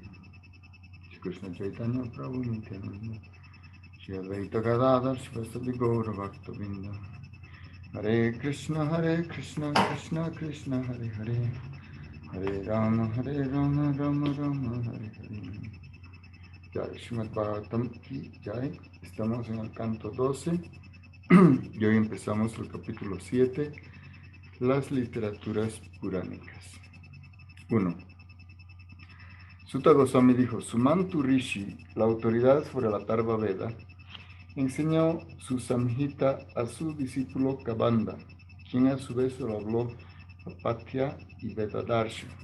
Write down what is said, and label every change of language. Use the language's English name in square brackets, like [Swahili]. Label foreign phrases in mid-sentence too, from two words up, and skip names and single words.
[Sanskrit] कृष्ण चैतन्य प्रभु नित्यानन्द श्री अद्वैत गदाधर शिवसादि गौर भक्त वृन्द. हरे कृष्ण कृष्ण कृष्ण हरे हरे हरे राम राम राम हरे हरे. [Hindi] जय श्रीमद् भागवतम् की जय. [Spanish] Estamos en el canto 12 y hoy empezamos el capítulo 7, las literaturas puránicas. 1. Sutta Goswami dijo: Sumantu Rishi, la autoridad sobre la Atharva Veda, enseñó su Samhita a su discípulo Kabanda, quien a su vez lo habló a Patya y Vedadarsha.